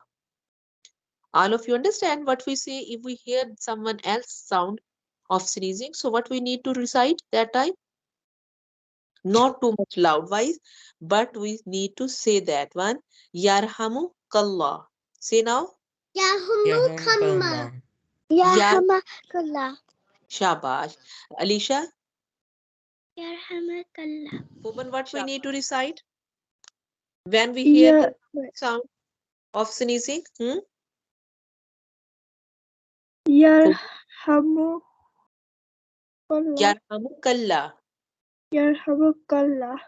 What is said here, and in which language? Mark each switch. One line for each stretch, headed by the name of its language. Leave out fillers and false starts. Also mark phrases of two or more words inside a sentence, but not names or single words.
English: All of you understand what we say if we hear someone else sound of sneezing. So what we need to recite that time? Not too much loud voice, but we need to say that one.
Arabic: يرحمك الله.
English: Say now.
Arabic: Yahumukallah. Yar Yarhamakallah.
English: Shabash. Alicia,
Arabic: Yarhamakallah.
English: Puban, what we need to recite when we hear the sound of sneezing?
Arabic: Yarhamukallah. Yarhamukallah. Yarhamukallah.